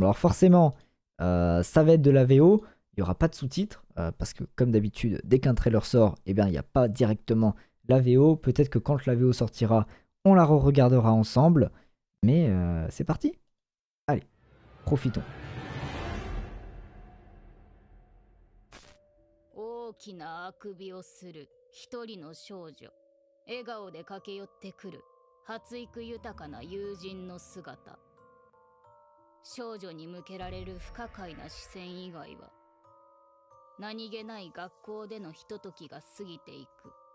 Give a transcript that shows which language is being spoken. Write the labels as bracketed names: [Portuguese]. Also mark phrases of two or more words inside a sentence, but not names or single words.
[French] Alors forcément, ça va être de la VO, il n'y aura pas de sous-titres, parce que comme d'habitude, dès qu'un trailer sort, eh bien, il n'y a pas directement la VO. Peut-être que quand la VO sortira, on la re-regardera ensemble, mais c'est parti. Allez, profitons. [Japanese] 大きなあくびをする一人の少女。笑顔で駆け寄ってくる発育豊かな友人の姿。少女に向けられる不可解な視線以外は何気ない学校でのひとときが過ぎていく。